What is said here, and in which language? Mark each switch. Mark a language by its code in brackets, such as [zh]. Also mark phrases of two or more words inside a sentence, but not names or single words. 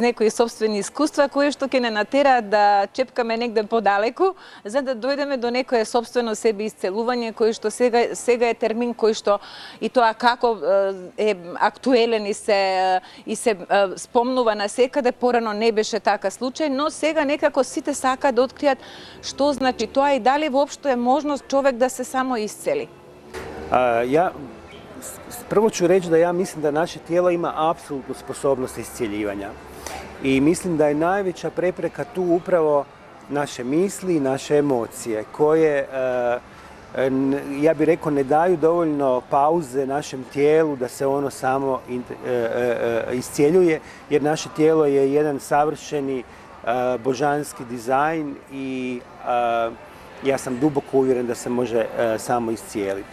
[mk] некои собствени искуства кои што ќе не натераат да чепкаме негде подалеку за да дојдеме до некое собствено себе исцелување кој што сега е термин кој што и тоа како е актуелен и се спомнува насекаде, порано не беше така случај, но сега некако сите сакаат да откријат што значи тоа и дали воопшто е можност човек да се само исцели. [hr] Prvo ću reći da ja mislim da naše tijelo ima apsolutnu sposobnost iscjeljivanja. I mislim da je najveća prepreka tu upravo naše misli i naše emocije koje, ja bih rekao, ne daju dovoljno pauze našem tijelu da se ono samo iscjeljuje, jer naše tijelo je jedan savršeni božanski dizajn i ja sam duboko uvjeren da se može samo iscijeliti.